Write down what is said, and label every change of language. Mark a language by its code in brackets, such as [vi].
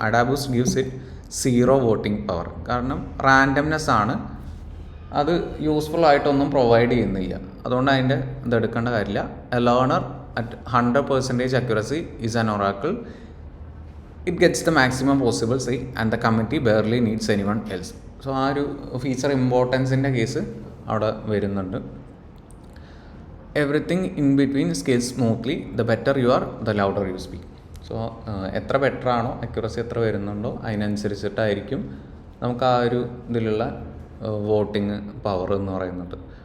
[en] Adabus gives it 0 voting power. [ml] കാരണം randomness ആണ്, അത് യൂസ്ഫുൾ ആയിട്ടൊന്നും പ്രൊവൈഡ് ചെയ്യുന്നില്ല, അതുകൊണ്ട് അതിൻ്റെ ഇതെടുക്കേണ്ട കാര്യമില്ല. [en] A learner at 100% accuracy is an oracle. It gets the maximum possible say and the committee barely needs anyone else. [ml] So ആ ഒരു ഫീച്ചർ ഇമ്പോർട്ടൻസിൻ്റെ കേസ് അവിടെ വരുന്നുണ്ട്. [en] Everything in between scales smoothly, the better you are the louder you speak. [ml] So എത്ര better ആണോ, accuracy എത്ര വരുന്നുണ്ടോ അതിനനുസരിച്ചിട്ടായിരിക്കും നമുക്ക് ആ ഒരു ഇതിലുള്ള വോട്ടിങ് പവർ എന്ന് പറയുന്നത്.